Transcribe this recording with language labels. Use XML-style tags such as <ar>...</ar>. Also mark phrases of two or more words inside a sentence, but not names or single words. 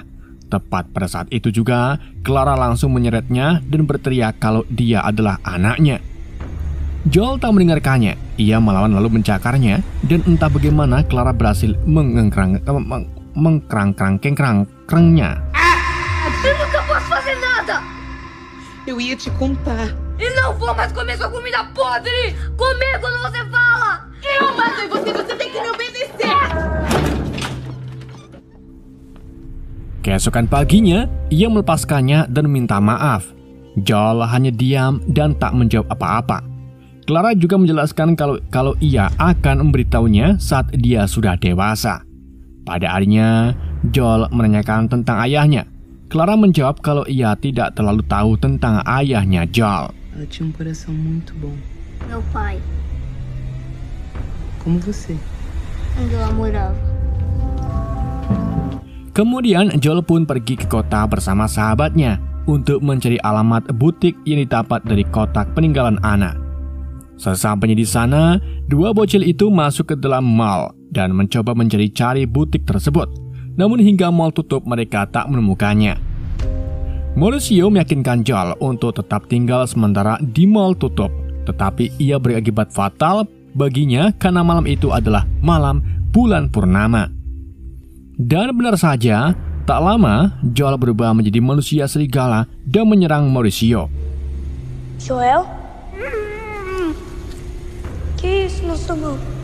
<id>Tepat pada saat itu juga, Clara langsung menyeretnya dan berteriak kalau dia adalah anaknya. Joel tak mendengarkannya. Ia melawan lalu mencakarnya dan entah bagaimana Clara berhasil mengkerangkrangnya.</id> <pt>Eu nunca posso fazer nada! Eu ia te contar. E não vou mais comer sua comida podre! Comer quando você fala! Eu matei você, você tem que me obedecer!</pt> <id>Keesokan paginya, ia melepaskannya dan minta maaf. Joel hanya diam dan tak menjawab apa-apa. Clara juga menjelaskan kalau ia akan memberitahunya saat dia sudah dewasa. Pada harinya, Joel menanyakan tentang ayahnya. Clara menjawab kalau ia tidak terlalu tahu tentang ayahnya Joel.</id> <pt>Ela tinha coração muito bom. Meu pai, Como você. onde ela morava.</pt> <id>Kemudian Joel pun pergi ke kota bersama sahabatnya untuk mencari alamat butik yang didapat dari kotak peninggalan Anna. Sesampainya di sana, dua bocil itu masuk ke dalam mall dan mencoba mencari-cari butik tersebut. Namun hingga mall tutup mereka tak menemukannya. Mauricio meyakinkan Joel untuk tetap tinggal sementara di mall tutup. Tetapi ia berakibat fatal baginya karena malam itu adalah malam bulan purnama. Dan benar saja, tak lama Joel berubah menjadi manusia serigala dan menyerang Mauricio.</id> <pt>Joel? Que isso na sua mão?</pt>